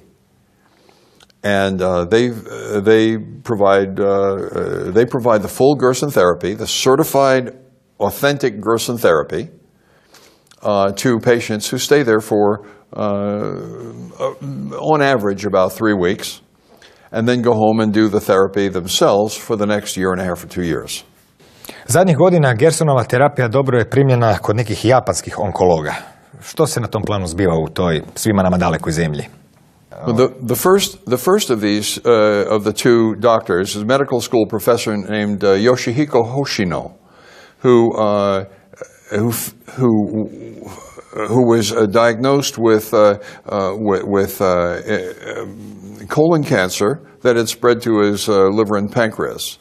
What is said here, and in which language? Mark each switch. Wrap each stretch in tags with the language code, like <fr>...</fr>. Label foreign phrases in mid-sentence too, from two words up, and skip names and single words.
<en>And they provide the full Gerson therapy, the certified, authentic Gerson therapy, to patients who stay there for, on average, about 3 weeks, and then go home and do the therapy themselves for the next 1.5 or 2 years.</en> <hr>Zadnjih godina Gersonova terapija dobro je primljena kod nekih japanskih onkologa. Što se na tom planu zbiva u toj svima nama dalekoj zemlji?</hr> <en>The first of these, of the 2 doctors, is a medical school professor named Yoshihiko Hoshino, who was diagnosed with colon cancer that had spread to his liver and pancreas.</en>